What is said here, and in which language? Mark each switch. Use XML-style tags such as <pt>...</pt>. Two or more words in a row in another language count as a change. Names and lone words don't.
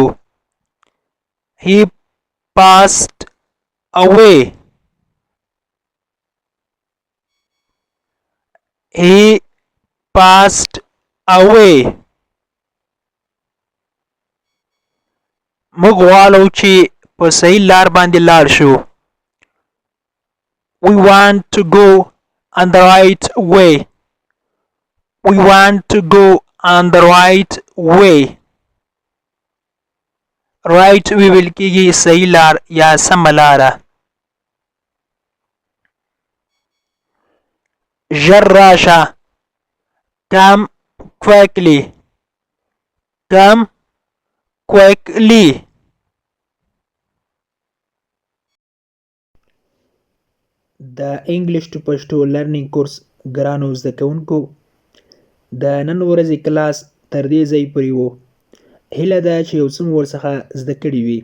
<en>He passed away. He passed away.</en> <ps>موږ غواړو چې په صحیح لار باندې لاړ شو.</ps> <en>We want to go on the right way. We want to go on the right way.</en> <ps>Right ویل کېږي صحیح لار یا سمه لاره. ژر راشه.</ps> <en>Come quickly. Come quickly.</en> <ps>د</ps> <en>English to Pashto learning course</en> <ps>ګرانو زده کوونکو د نن ورځې کلاس تر دې ځای پورې و. هیله ده چې یو څه مو ورڅخه زده کړي وي.</ps>